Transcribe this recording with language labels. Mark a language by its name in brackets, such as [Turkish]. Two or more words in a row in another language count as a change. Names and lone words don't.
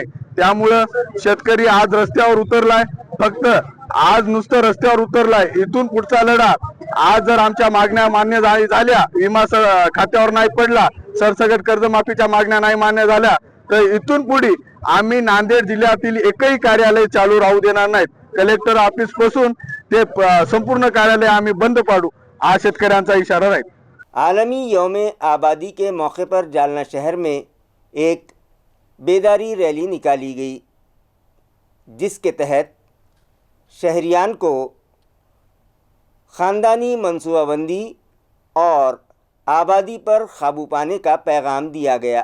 [Marathi] त्यामुळे शेतकरी आज रस्त्यावर उतरलाय। फक्त आज नुसतं रस्त्यावर उतरलाय, इथून पुढचा लढा आज जर आमच्या मागण्या मान्य झाल्या, विमा खात्यावर नाही पडला, सरसकट कर्जमाफीच्या मागण्या नाही मान्य झाल्या, तर इथून पुढे आम्ही नांदेड जिल्ह्यातील एकही कार्यालय चालू राहू देणार नाहीत। [English] collector office [Marathi] पासून ते संपूर्ण कार्यालय आम्ही बंद पाडू, हा शेतकऱ्यांचा इशारा आहे। [Urdu] عالمی یوم آبادی کے موقع پر جالنہ شہر میں ایک بیداری ریلی نکالی گئی، جس کے تحت شہریان کو خاندانی منصوبہ بندی اور آبادی پر قابو پانے کا پیغام دیا گیا۔